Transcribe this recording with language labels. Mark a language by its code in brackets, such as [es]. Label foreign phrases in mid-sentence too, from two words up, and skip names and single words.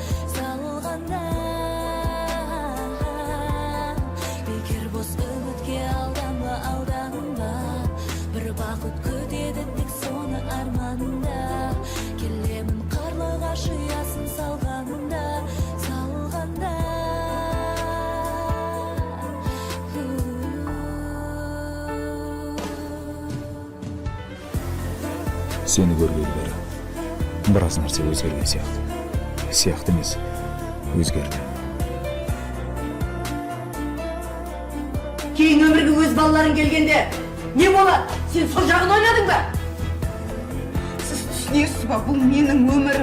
[kk] Егер бос үмітке алданба, бір бақыт күтеді тек соны арманда. Келемін қарлығаш ұясын салғанда. [tr] Seni görgeli beri [kk] біраз нәрсе өзгерген сияқты емес, өзгерді. Кейін өмірге өз балаларың келгенде не болады? Сен сол жағын ойладың ба? Сіз түсінесіз ба, бұл менің өмірім.